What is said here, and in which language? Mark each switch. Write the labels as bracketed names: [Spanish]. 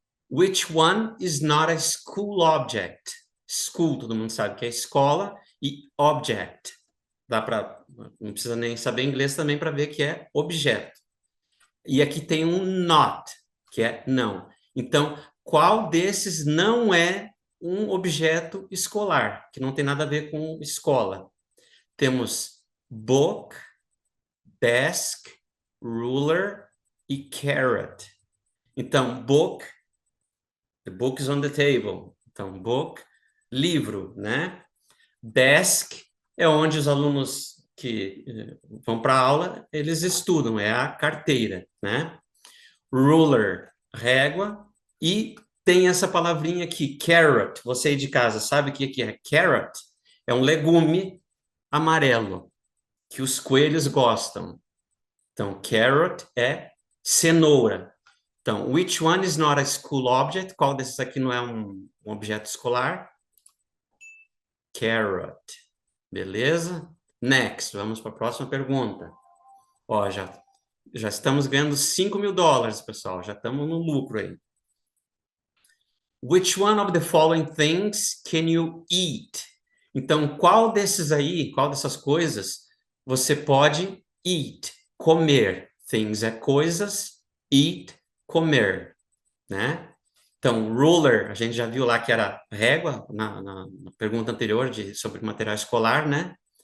[English] Which one is not a school object? [Portuguese] School, todo mundo sabe que é escola, e object. Dá para, não precisa nem saber inglês também para ver que é objeto. E aqui tem um not, que é não. Então, qual desses não é um objeto escolar, que não tem nada a ver com escola? Temos book, desk, ruler e carrot. Então, [English] book, the book is on the table. [Portuguese] Então, book, livro, né? Desk é onde os alunos que vão para a aula, eles estudam, é a carteira, né? Ruler, régua, e tem essa palavrinha aqui, carrot. Você aí de casa sabe o que é carrot? É um legume amarelo que os coelhos gostam. Então, carrot é cenoura. Então, [English] which one is not a school object? [Portuguese] Qual desses aqui não é um objeto escolar? Carrot. Beleza? Next, vamos para a próxima pergunta. Ó, já estamos ganhando $5.000, pessoal. Já estamos no lucro aí. [English] Which one of the following things can you eat? [Portuguese] Então, qual desses aí, qual dessas coisas você pode eat, comer? Things é coisas, eat, comer, né? Então, ruler, a gente já viu lá que era régua, na pergunta anterior sobre material escolar, né?